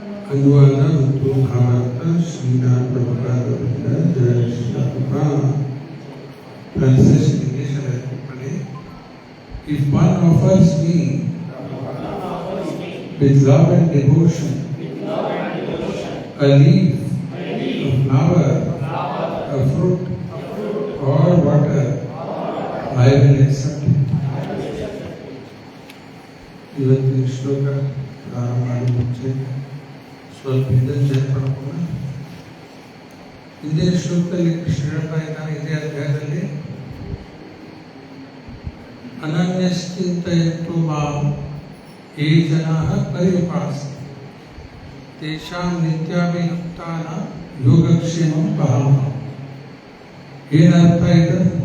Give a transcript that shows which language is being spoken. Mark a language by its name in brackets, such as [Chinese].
[Kannada] ಅನುವಾದ ಮತ್ತು ಭಾರತ ಶ್ರೀನಾಥ್ ಪ್ರಭುಪಾದರಿಂದ ಜಯ Shriram [English] Translation English and everybody. If one offers me with love and devotion a leaf, a flower, a fruit, or water, I will accept it. [Kannada] ಇವತ್ತಿನ ಶ್ಲೋಕ ಪ್ರಾರಂಭ ಮಾಡುವ ಮುಂಚೆ ಸ್ವಲ್ಪ ಹಿಂದೆ ಪಡ್ಕೊಂಡು ಹಿಂದಿನ ಶ್ಲೋಕದಲ್ಲಿ ಕೃಷ್ಣ ಹೇಳ್ತಾ ಇದ್ದಾನೆ ಇದೇ ಅಧ್ಯಾಯದಲ್ಲಿ [Sanskrit] ಅನನ್ಯಶ್ಚಿಂತಯಂತು ಮಾಂ ಯೇ ಜನಾಃ ಪರ್ಯುಪಾಸತೆ ತೇಷಾಂ ನಿತ್ಯಾಭಿಯುಕ್ತಾನಾಂ ಯೋಗಕ್ಷೇಮಂ ವಹಾಮ್ಯಹಂ. [Kannada] ಏನರ್ಥ ಇದೆ?